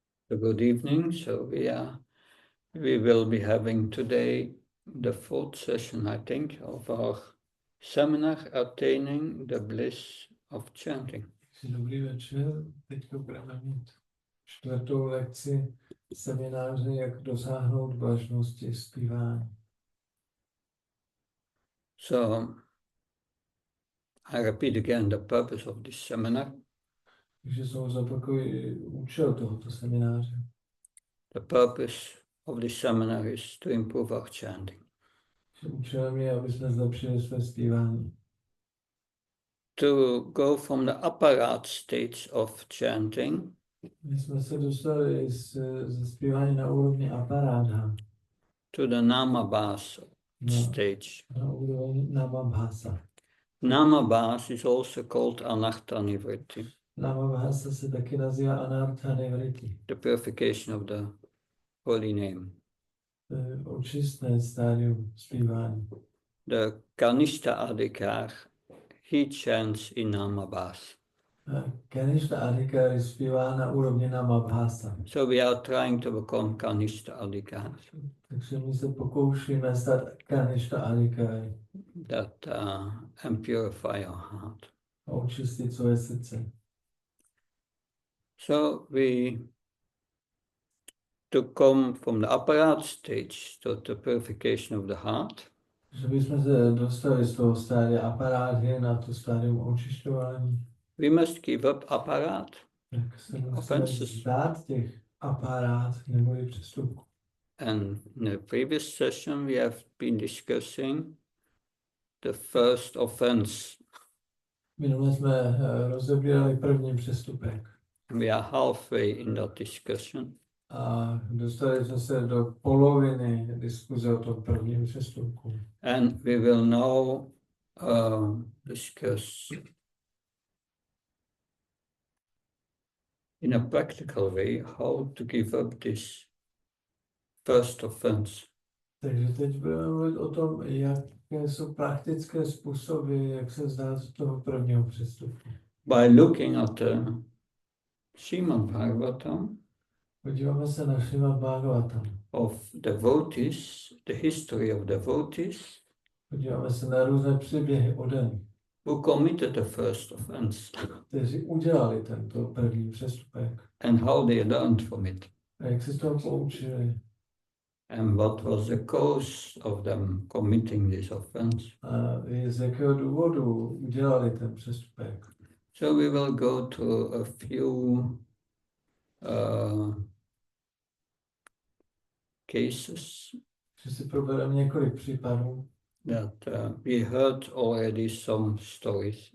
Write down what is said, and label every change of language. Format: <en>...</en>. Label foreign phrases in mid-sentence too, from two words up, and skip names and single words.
<en>Good evening. So we will be having today the fourth session, I think, of our seminar, Attaining the Bliss of Chanting.</en> <cs>Dobrý večer, teď budeme mít čtvrtou lekci semináře, jak dosáhnout blažnosti zpívání.</cs> <en>So I repeat again the purpose of this seminar.</en> <cs>Takže znovu zopakuji účel tohoto semináře.</cs> <en>The purpose of this seminar is to improve our chanting.</en> <cs>Účelem je, aby jsme zlepšili své zpívání.</cs> <en>To go from the apparat states of chanting</en> <cs>My jsme se dostali ze zpívání na úrovni aparáta</cs> <en>to the namabhas stage.</en> <cs>na úroveň namabhasa.</cs> <en>Namabhas is also called</en> <sa>anartha nivritti.</sa> <cs>Namabhasa se taky nazývá</cs> <sa>anartha nivritti.</sa> <en>The purification of the holy name.</en> <cs>Očistné stádium zpívání.</cs> <en>The</en> <sa>Kanishta Adhikar,</sa> <en>he chants in Namabhas.</en> <sa>Kanishta Adhikar</sa> <cs>zpívá na úrovni namabhasa.</cs> <en>So we are trying to become</en> <sa>Kanishta Adhikar.</sa> <cs>Takže my se pokoušíme stát</cs> <sa>Kanishta Adhikar.</sa> <en>That and purify our heart.</en> <cs>A očistit své srdce.</cs> <en>So to come from the apparat stage to the purification of the heart.</en> <cs>Že bychom se dostali z toho stádia aparáty na to stádium očišťování.</cs> <en>We must give up apparat.</en> <cs>Tak se musíme vzdát těch aparát nebo i přestupků.</cs> <en>And in the previous session we have been discussing the first offense.</en> <cs>Minule jsme rozebírali první přestupek.</cs> <en>We are halfway in that discussion.</en> <cs>A dostali jsme se do poloviny diskuze o tom prvním přestupku.</cs> <en>And we will now discuss in a practical way how to give up this first offense.</en> <cs>Takže teď budeme mluvit o tom, jaké jsou praktické způsoby, jak se vzdát z toho prvního přestupku.</cs> <en>By looking at the Srimad Bhagavatam</en> <cs>Podíváme se na Srimad Bhagavatam.</cs> <en>of devotees, the history of devotees</en> <cs>Podíváme se na různé příběhy odaných,</cs> <en>who committed the first offense</en> <cs>kteří udělali tento první přestupek.</cs> <en>and how they learned from it.</en> <cs>A jak se z toho poučili.</cs> <en>And what was the cause of them committing this offense.</en> <cs>A z jakého důvodu udělali ten přestupek.</cs> <en>So we will go to a few cases</en> <cs>Že si probereme několik případů.</cs> <en>that we heard already some stories,</en>